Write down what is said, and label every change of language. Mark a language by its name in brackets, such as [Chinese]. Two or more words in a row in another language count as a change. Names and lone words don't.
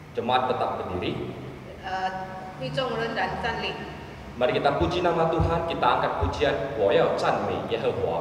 [Indonesian] Jemaat tetap berdiri. [Chinese] 会众仍然站立。 [Indonesian] Mari kita puji nama Tuhan, kita angkat pujian, [Chinese] 我要赞美耶和华。